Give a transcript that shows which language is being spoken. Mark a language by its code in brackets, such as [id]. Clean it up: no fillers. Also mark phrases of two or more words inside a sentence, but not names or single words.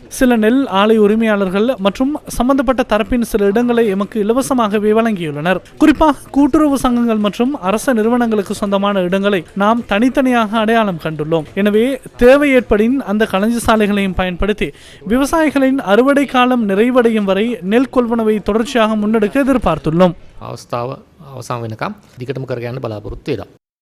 [ta] சில நெல் ஆலை உரிமையாளர்கள் மற்றும் சம்பந்தப்பட்ட தரப்பின் சில இடங்களை எமக்கு இலவசமாகவே வழங்கியுள்ளனர். குறிப்பாக கூட்டுறவு சங்கங்கள் மற்றும் அரச நிறுவனங்களுக்கு சொந்தமான இடங்களை நாம் தனித்தனியாக அடையாளம் கண்டுள்ளோம். எனவே தேவை ஏற்படின் அந்த களஞ்சிய சாலைகளையும் பயன்படுத்தி விவசாயிகளின் அறுவடை காலம் நிறைவடையும் வரை நெல் கொள்வனவை தொடர்ச்சியாக முன்னெடுக்க எதிர்பார்த்துள்ளோம். [si] අවස්ථාව අවසන් වෙනකම් දිගටම කරගෙන යන්න බලාපොරොත්තු වෙනවා.